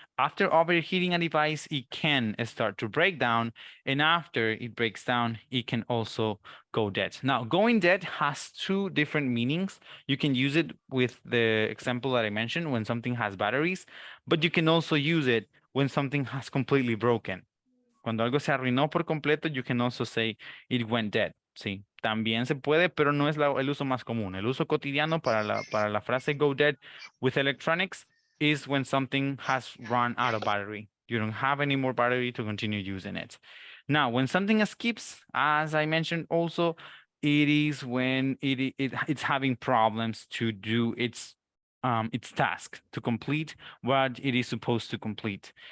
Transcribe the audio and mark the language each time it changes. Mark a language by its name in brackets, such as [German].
[English] After overheating a device, it can start to break down, and after it breaks down, it can also go dead. Now, going dead has two different meanings. You can use it with the example that I mentioned when something has batteries, but you can also use it when something has completely broken. [Spanish] Cuando algo se arruinó por completo, [English] you can also say it went dead. [Spanish] Sí, también se puede, pero no es el uso más común. El uso cotidiano para la frase [English] go dead with electronics is when something has run out of battery. You don't have any more battery to continue using it. Now, when something skips, as I mentioned also, it is when it's having problems to do its task, to complete what it is supposed to complete.